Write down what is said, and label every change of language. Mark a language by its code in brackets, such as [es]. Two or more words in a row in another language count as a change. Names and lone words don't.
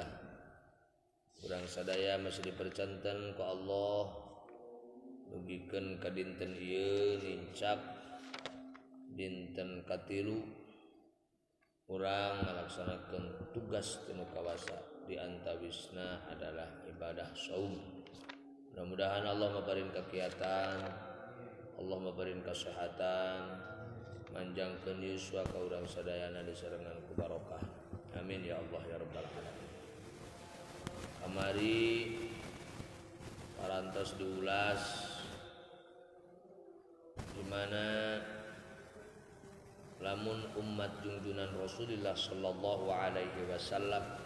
[su] Urang sadaya masih dipercanten ku Allah dugikeun ka dinten ieu nincak dinten katilu urang ngalaksanakeun tugas tinu kawasa di antawisna adalah ibadah saum. Mudah-mudahan Allah maparin kegiatan, Allah maparin kesehatan, manjangkeun yuswa ka urang sadayana disarengan ku barokah. [ar] آمين يا الله يا رب العالمين. [su] Kamari parantos diulas di mana lamun umat junjunan Rasulullah [ar] صلى الله عليه وسلم